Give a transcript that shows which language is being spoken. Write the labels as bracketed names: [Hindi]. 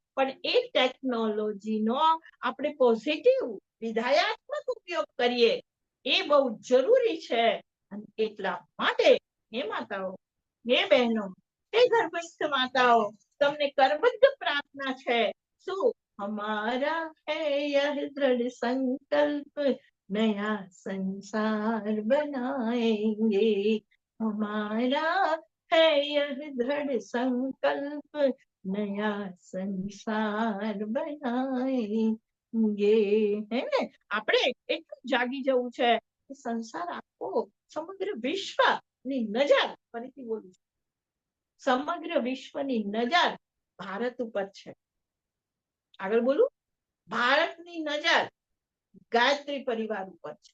[Gujarati] પણ એ ટેકનોલોજીનો આપણે પોઝિટિવ વિધાયાત્મક ઉપયોગ કરીએ એ બહુ જરૂરી છે. અને એટલા માટે હે માતાઓ, હે બહેનો, હે ગર્ભસ્થ માતાઓ, તમને કરબદ્ધ પ્રાર્થના છે. શું? [Hindi] हमारा है यह दृढ़ संकल्प नया संसार बनाएंगे. हमारा है यह दृढ़ संकल्प नया संसार बनाएंगे. [Gujarati] હે ને, આપણે એટલું જાગી જવું છે કે સંસાર આખો, સમગ્ર વિશ્વની નજર, ફરીથી બોલું છું, સમગ્ર વિશ્વની નજર ભારત ઉપર છે. આગળ બોલું, ભારતની નજર ગાયત્રી પરિવાર ઉપર છે.